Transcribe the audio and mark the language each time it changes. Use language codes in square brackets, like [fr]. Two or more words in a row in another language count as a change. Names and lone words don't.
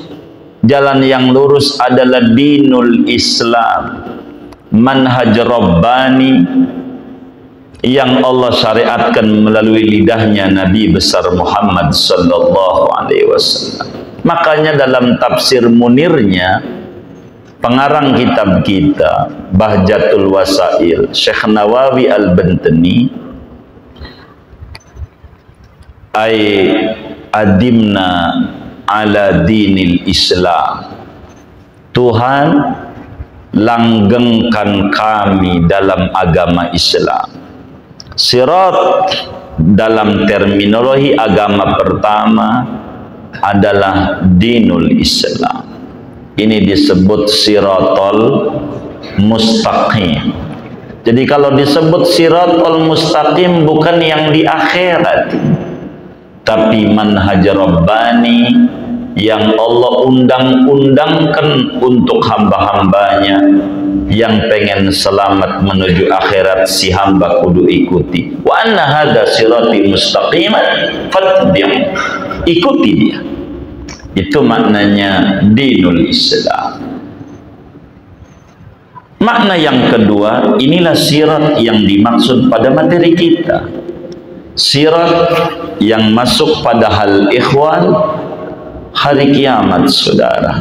[id] Jalan yang lurus adalah [ar] دين الإسلام, منهج رباني [id] yang Allah syariatkan melalui lidahnya Nabi besar Muhammad [ar] صلى الله عليه وسلم. [id] Makanya dalam tafsir Munirnya, pengarang kitab kita Bahjatul Wasail, Syekh Nawawi Al-Bantani, [ar] أي أدمنا على دين الإسلام, [id] Tuhan langgengkan kami dalam agama Islam. Sirat dalam terminologi agama pertama adalah [ar] دين الإسلام. [id] Ini disebut [ar] الصراط المستقيم. [id] Jadi kalau disebut [ar] الصراط المستقيم [id] bukan yang di akhirat, tapi [ar] منهج رباني [id] yang Allah undang-undangkan untuk hamba-hambanya yang pengen selamat menuju akhirat, si hamba kudu ikuti. [ar] وأن هذا صراطي مستقيما فاتبعوا. [id] Ikuti dia. Itu maknanya [ar] دين الإسلام. [id] Makna yang kedua, inilah sirat yang dimaksud pada materi kita. Sirat yang masuk pada hal ikhwan hari kiamat, saudara.